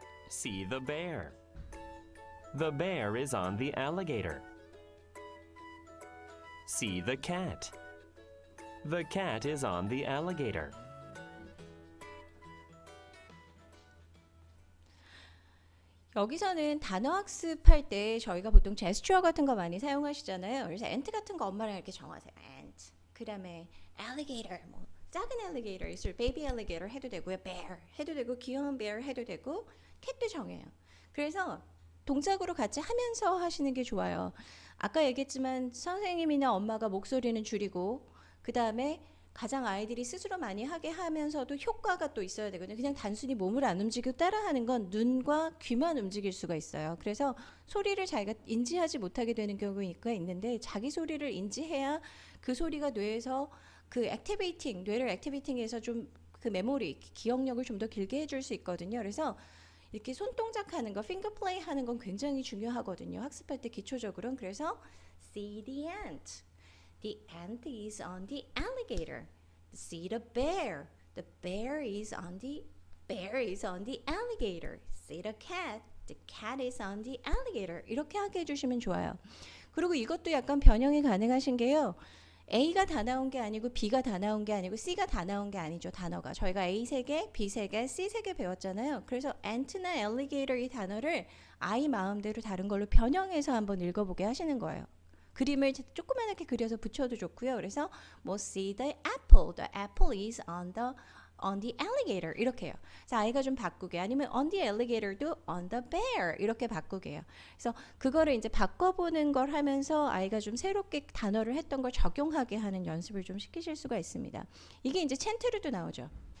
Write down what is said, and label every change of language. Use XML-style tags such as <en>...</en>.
<en>See the bear. The bear is on the alligator. See the cat. The cat is on the alligator.</en> <ko>여기서는 단어 학습할 때 저희가 보통 제스처 같은 거 많이 사용하시잖아요. 그래서 ant 같은 거 엄마랑 이렇게 정하세요. ant. 그다음에 alligator, 뭐 작은 alligator 있을 baby alligator 해도 되고요. bear 해도 되고 귀여운 bear 해도 되고 cat도 정해요. 그래서 동작으로 같이 하면서 하시는 게 좋아요. 아까 얘기했지만 선생님이나 엄마가 목소리는 줄이고 그다음에 가장 아이들이 스스로 많이 하게 하면서도 효과가 또 있어야 되거든요. 그냥 단순히 몸을 안 움직이고 따라하는 건 눈과 귀만 움직일 수가 있어요. 그래서 소리를 자기가 인지하지 못하게 되는 경우가 있는데 자기 소리를 인지해야 그 소리가 뇌에서 그 액티베이팅, 뇌를 액티베이팅해서 좀 그 메모리, 기억력을 좀 더 길게 해줄 수 있거든요. 그래서 이렇게 손동작 하는 거, 핑거 플레이 하는 건 굉장히 중요하거든요. 학습할 때 기초적으로는. 그래서</ko> <en>see the ant. The ant is on the alligator. See the bear. The bear is on the alligator. See the cat. The cat is on the alligator.</en> <ko>이렇게 하게 해주시면 좋아요. 그리고 이것도 약간 변형이 가능하신 게요. A가 다 나온 게 아니고 B가 다 나온 게 아니고 C가 다 나온 게 아니죠. 단어가. 저희가 A 3개, B 3개, C 3개 배웠잖아요. 그래서 ant나 alligator 이 단어를 아이 마음대로 다른 걸로 변형해서 한번 읽어보게 하시는 거예요. 그림을 조그맣게 그려서 붙여도 좋고요. 그래서 뭐</ko> <en>see the apple. The apple is on the alligator</en> <ko>이렇게 해요. 그래서 아이가 좀 바꾸게 아니면 on the alligator도 on the bear 이렇게 바꾸게 해요. 그래서 그거를 이제 바꿔보는 걸 하면서 아이가 좀 새롭게 단어를 했던 걸 적용하게 하는 연습을 좀 시키실 수가 있습니다. 이게 이제 챈트로도 나오죠.</ko>